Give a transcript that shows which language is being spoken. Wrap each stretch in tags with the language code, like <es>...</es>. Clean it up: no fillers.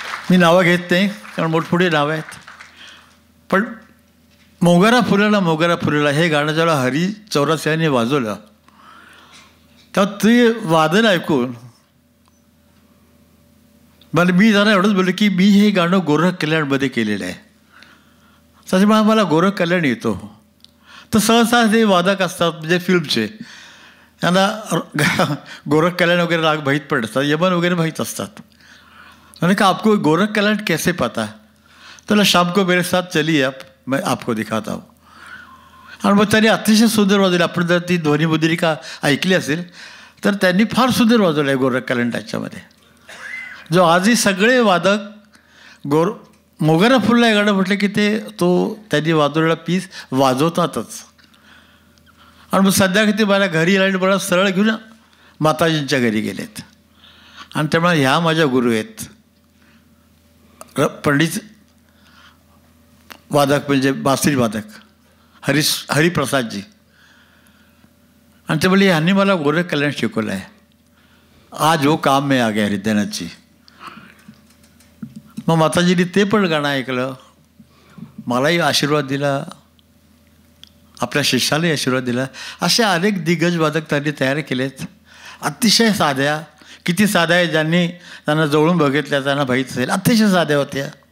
<mr>मी नावं घेत नाही कारण मोठमोठी नावं आहेत. पण मोगरा फुलेला हे गाणं जेव्हा हरी चौरसियाने वाजवलं तेव्हा ते वादन ऐकून मला मी जरा एवढंच बोललो की मी हे गाणं गोरख कल्याणमध्ये केलेलं आहे. त्याच्यामुळे मला गोरख कल्याण येतो. तर सहसा ते वादक असतात म्हणजे फिल्मचे त्यांना गोरख कल्याण वगैरे राग माहीत पडतात, यमन वगैरे माहीत असतात.</mr> <hi>मैंने कहा आपको गोरख कल्याण कैसे पता? तो शाम को मेरे साथ चलिए आप, मैं आपको दिखाता हूँ.</hi> <mr>आणि मग त्यांनी अतिशय सुंदर वाजवली. आपण जर ती ध्वनिमुद्रिका ऐकली असेल तर त्यांनी फार सुंदर वाजवलं आहे गोरख कल्याण त्याच्यामध्ये. जो आजही सगळे वादक मोगरा फुलला हे गाणं म्हटलं की त्यांनी वाजवलेला पीस वाजवतातच. आणि मग सध्या किती मला घरी आले मला सरळ घेऊन माताजींच्या घरी गेलेत. आणि त्यामुळे ह्या माझ्या गुरु आहेत पंडित वादक म्हणजे बासरी वादक हरिप्रसादजी. आणि ते बोलले ह्यांनी मला गोरख कल्याण शिकवलं आहे.</mr> <hi>आज वो काम में आ गया हृदयनाथ जी.</hi> <mr>मग माताजींनी ते पण गाणं ऐकलं, मलाही आशीर्वाद दिला, आपल्या शिष्यालाही आशीर्वाद दिला. असे अनेक दिग्गज वादक त्यांनी तयार केलेत. अतिशय साध्या, किती साध्या आहे ज्यांनी त्यांना जवळून बघितल्या त्यांना माहीत असेल, अतिशय साध्या होत्या.</mr>